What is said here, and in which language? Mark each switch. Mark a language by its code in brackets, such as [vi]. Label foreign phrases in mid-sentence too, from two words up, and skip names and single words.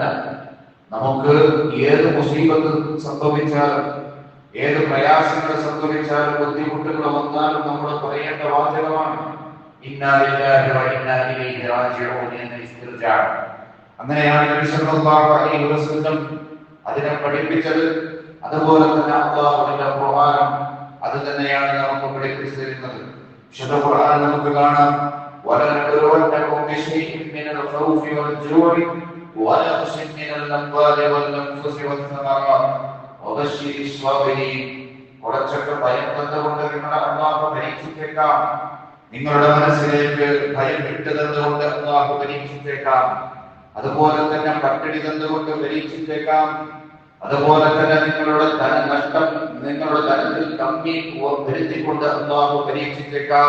[ml] നമുക്ക് ഏത് മുസീബത്ത് സംഭവിച്ചാലും ഏത് പ്രയാസങ്ങൾ സംഭവിച്ചാലും ബുദ്ധിമുട്ടുകൾ വന്നാലും നമ്മൾ പറയേണ്ട വാചകമാണ് [ar] إنا لله وإنا إليه راجعون [ml] എന്ന ഇസ്തിർജാ. അങ്ങനെയാണ് നബി [ar] صلى الله عليه وسلم [ml] അതിനെ പഠിപ്പിച്ചത്. അതുപോലെ തന്നെ അല്ലാഹുവിന്റെ ഖുർആൻ അത് തന്നെയാണ് നമുക്ക് പഠിപ്പിച്ചു തരുന്നത്. വിശുദ്ധ ഖുർആൻ നമുക്ക് കാണാം, [ar] وَلَنَبْلُوَنَّكُمْ بِشَيْءٍ مِّنَ الْخَوْفِ وَالْجُوعِ وَنَقْصٍ مِّنَ الْأَمْوَالِ وَالْأَنفُسِ وَالثَّمَرَاتِ وَبَشِّرِ الصَّابِرِينَ. [ml] കുറച്ചൊക്കെ ഭയം തന്നുകൊണ്ട് നിങ്ങളെ അല്ലാഹു പരീക്ഷിച്ചേക്കാം. നിങ്ങളുടെ മനസ്സിലേക്ക് ഭയം ഇട്ടു തന്നുകൊണ്ട് അല്ലാഹു പരീക്ഷിച്ചേക്കാം. അതുപോലെ തന്നെ പട്ടിണി തന്നുകൊണ്ട് പരീക്ഷിച്ചേക്കാം. അതുപോലെ തന്നെ നിങ്ങളുടെ ധനനഷ്ടം, നിങ്ങളുടെ ധനത്തിൽ കമ്മി വരുത്തിക്കൊണ്ട് അല്ലാഹു പരീക്ഷിച്ചേക്കാം.